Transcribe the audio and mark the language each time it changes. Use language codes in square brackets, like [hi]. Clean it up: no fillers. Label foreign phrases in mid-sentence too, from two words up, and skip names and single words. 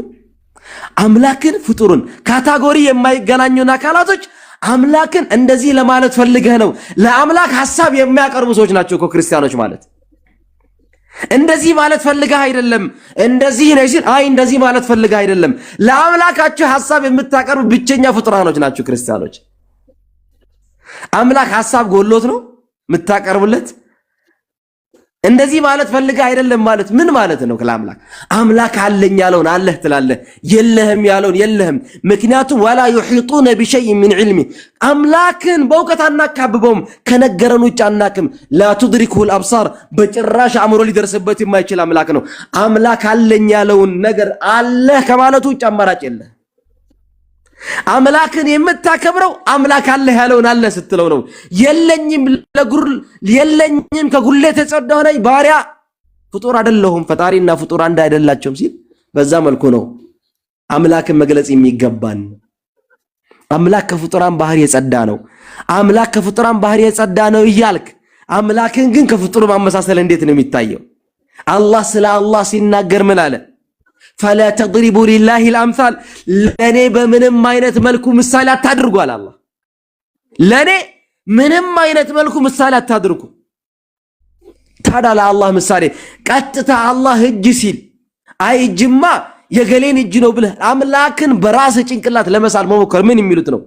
[am] አምላክን ፍጡሩን ካታጎሪ የማይገናኙና አካላቶች አምላክን እንደዚህ ለማለት ፈልገህ ነው። ለአምላክ ሐሳብ የሚያቀርቡ ሰዎች ናቸው እኮ ክርስቲያኖች ማለት። እንደዚህ ማለት ፈልገህ አይደለም፣ እንደዚህ ነው ሲል አይ እንደዚህ ማለት ፈልገህ አይደለም። ለአምላካችሁ ሐሳብ የምታቀርቡ ብቸኛ ፍጡራኖች ናቸው ክርስቲያኖች። አምላክ ሐሳብ ጎሎት ነው የምታቀርቡለት? እንደዚህ ማለት ፈልገህ አይደለም ማለት ምን ማለት ነው? ለአምላክ አምላክ አለኝ ያለውን አለህ ትላለህ፣ የለህም ያለውን የለህም። ምክንያቱም ወላ [ar] يحيطون بشيء من علمه [am] አምላክን በእውቀት አናካብበውም፣ ከነገረን ውጭ አናክም። [ar] لا تدركه الابصار [am] በጭራሽ አእምሮ ሊደርስበት የማይችል አምላክ ነው። አምላክ አለኝ ያለውን ነገር አለህ ከማለት ውጭ አማራጭ የለህ። አምላክን የምታከብረው አምላክ አለህ ያለውን አለህ ስትለው ነው። የለኝም ከጉድለት የጸዳሁ ነኝ ባሪያ ፍጡር አይደለሁም ፈጣሪና ፍጡር አንድ አይደላቸውም ሲል በዛ መልኩ ነው አምላክን መግለጽ የሚገባን። አምላክ ከፍጡራን ባህሪ የጸዳ ነው፣ አምላክ ከፍጡራን ባህሪ የጸዳ ነው እያልክ አምላክን ግን ከፍጡር ማመሳሰል እንዴት ነው የሚታየው? አላህ ስለ አላህ ሲናገር ምን አለ? [ar] فلا تضربوا لله الامثال [am] ለኔ በምንም አይነት መልኩ ምሳሌ አታድርጉ አለ አላህ። ለኔ ምንም አይነት መልኩ ምሳሌ አታድርጉ። ታዲያ ለአላህ ምሳሌ ቀጥታ አላህ እጅ ሲል አይ እጅማ የገሌን እጅ ነው ብለህ አምላክን በራስ ጭንቅላት ለመሳል መሞከር ምን የሚሉት ነው?